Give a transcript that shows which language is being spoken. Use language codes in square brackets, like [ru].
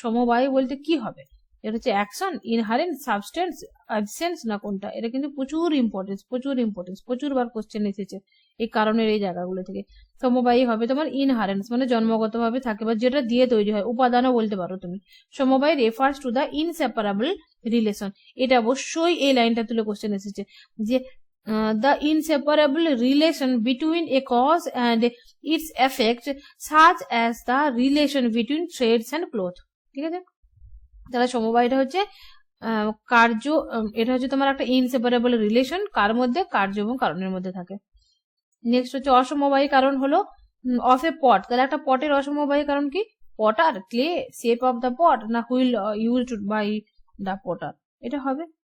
[bn] সমবায় বলতে কি হবে? এটা হচ্ছে অ্যাকশন, ইনহারেন্ট, সাবস্টেন্স, অ্যাবসেন্স না কোনটা? এটা কিন্তু প্রচুর ইম্পর্টেন্স, প্রচুর বার কোশ্চেন এসেছে এই কারণের এই জায়গাগুলো থেকে। সমবায়ী হবে তোমার ইনহারেন্স, মানে জন্মগতভাবে থাকে বা যেটা দিয়ে তৈরি হয়, উপাদানও বলতে পারো তুমি। [en] সমবায় refers to the inseparable relation. [bn] এটা অবশ্যই এই লাইনটা তুলে কোশ্চেন এসেছে যে [en] the inseparable relation between a cause and its effect, such as the relation between trades and cloth. [bn] ঠিক আছে, তাহলে সমবায়টা হচ্ছে কার্য, এটা হচ্ছে তোমার একটা ইনসেপারেবল রিলেশন, কার মধ্যে? কার্য এবং কারণের মধ্যে থাকে। নেক্সট হচ্ছে অসমবায়ী কারণ হলো অফ এ পট। তাহলে একটা পটের অসমবায়ী কারণ কি? [en] Potter, clay, shape of the pot, না wheel used by the potter, এটা হবে।